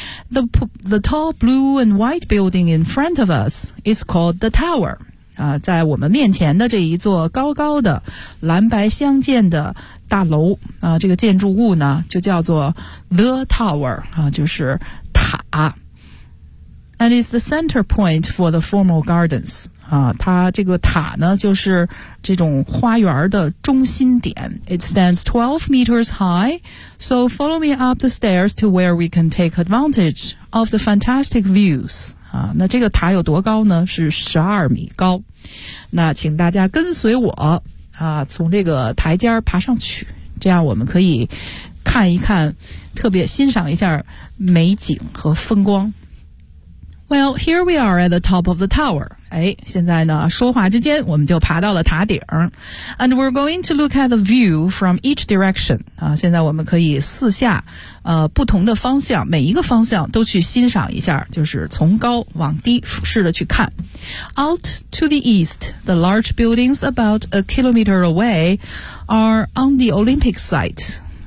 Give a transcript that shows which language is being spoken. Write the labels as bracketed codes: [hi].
[en] The tall blue and white building in front of us is called the tower. [zh] 在我们面前的这一座高高的蓝白相间的大楼这个建筑物呢就叫做 the tower, 就是塔。 [en] And it's the center point for the formal gardens. [zh] 它这个塔呢就是这种花园的中心点。 [en] It stands 12 meters high, so follow me up the stairs to where we can take advantage of the fantastic views. [zh] 那这个塔有多高呢？是12米高。那请大家跟随我从这个台阶爬上去，这样我们可以看一看，特别欣赏一下美景和风光。 [en] Well, here we are at the top of the tower. [zh] 现在呢说话之间我们就爬到了塔顶。 [en] And we're going to look at the view from each direction. [zh] 现在我们可以四下不同的方向，每一个方向都去欣赏一下，就是从高往低俯视的去看。 [en] Out to the east, the large buildings about a kilometer away are on the Olympic site.